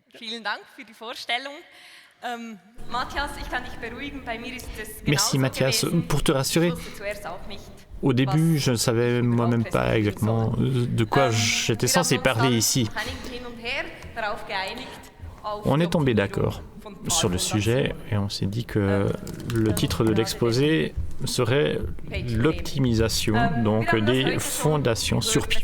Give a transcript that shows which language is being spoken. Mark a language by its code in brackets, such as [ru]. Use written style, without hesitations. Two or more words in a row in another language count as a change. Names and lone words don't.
[de] Vielen Dank für die Vorstellung. Matthias, ich kann dich beruhigen, bei mir ist es [fr] Merci Mathias. [de] gewesen. [fr] Pour te rassurer, [de] Ich wusste zuerst auch nicht, [fr] au début, je ne savais moi-même pas exactement de quoi j'étais censé parler ici. On est tombé d'accord sur le sujet et on s'est dit que le titre de l'exposé serait l'optimisation, donc des fondations sur pieux.